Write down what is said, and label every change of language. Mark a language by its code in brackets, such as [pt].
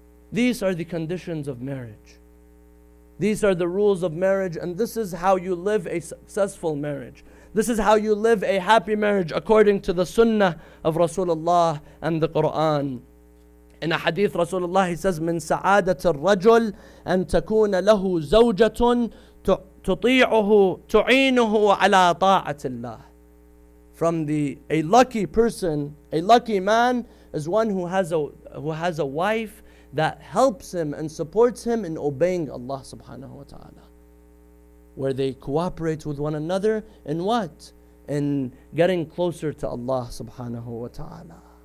[en] These are the conditions of marriage. These are the rules of marriage, and this is how you live a successful marriage. This is how you live a happy marriage according to the sunnah of Rasulullah and the Quran. In a hadith, Rasulullah, he says, [ar] من سعادة الرجل أن تكون له زوجة تطيعه تعينه على طاعة الله. [en] From a lucky person, a lucky man is one who has a wife that helps him and supports him in obeying Allah subhanahu wa ta'ala. Where they cooperate with one another in what? In getting closer to Allah subhanahu wa ta'ala.